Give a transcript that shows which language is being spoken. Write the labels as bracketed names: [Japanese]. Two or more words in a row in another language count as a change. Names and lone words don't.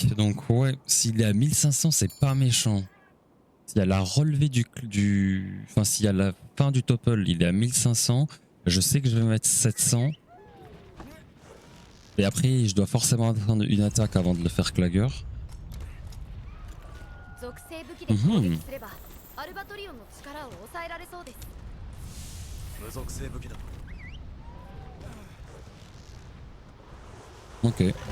[French] Donc, ouais, s'il est à 1500, c'est pas méchant. S'il y a la relevée Enfin, s'il y a la fin du topple, il est à 1500. Je sais que je vais mettre 700. Et après, je dois forcément attendre une attaque avant de le faire claguer. [Japanese] 属性武器で攻撃すればアルバトリオンの力を抑えられそうです。無属性武器だと Ok.